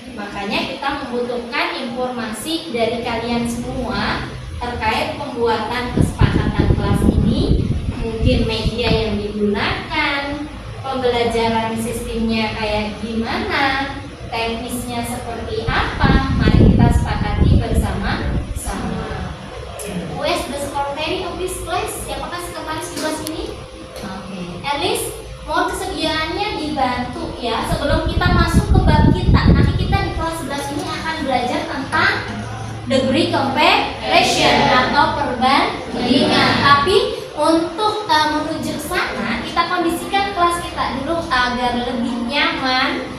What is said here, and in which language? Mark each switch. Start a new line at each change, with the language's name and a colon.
Indonesian: Makanya kita membutuhkan informasi dari kalian semua terkait pembuatan kesepakatan kelas ini, mungkin media yang digunakan, pembelajaran sistemnya kayak gimana, teknisnya seperti apa. Mari kita sepakati bersama-sama.
English: Who is the secretary of this class?
Indonesian: Siapakah sekretaris di kelas ini? Oke.
English: At least
Indonesian: mohon kesediaannya dibantu ya sebelum kita masuk ke bab kita. Nanti kita di kelas 11 ini akan belajar tentang degree comparison atau perbandingan. Tapi untuk menuju ke sana kita kondisikan kelas kita dulu agar lebih nyaman.